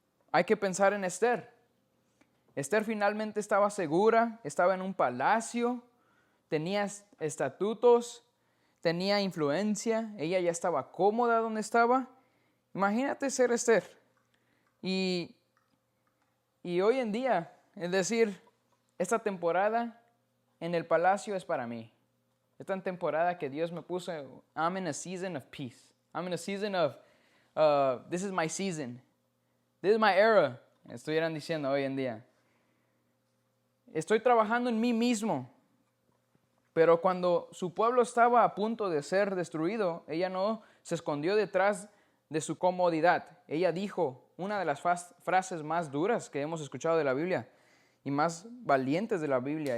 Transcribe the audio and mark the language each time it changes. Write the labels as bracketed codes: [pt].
[es] Hay que pensar en Esther. Esther finalmente estaba segura, estaba en un palacio, tenía estatutos, tenía influencia, ella ya estaba cómoda donde estaba. Imagínate ser Esther. Y hoy en día, es decir, esta temporada en el palacio es para mí. Esta temporada que Dios me puso, [en] I'm in a season of peace. I'm in a season of this is my season. This is my era. [es] Estuvieran diciendo hoy en día. Estoy trabajando en mí mismo. Pero cuando su pueblo estaba a punto de ser destruido, ella no se escondió detrás de su comodidad. Ella dijo una de las frases más duras que hemos escuchado de la Biblia y más valientes de la Biblia.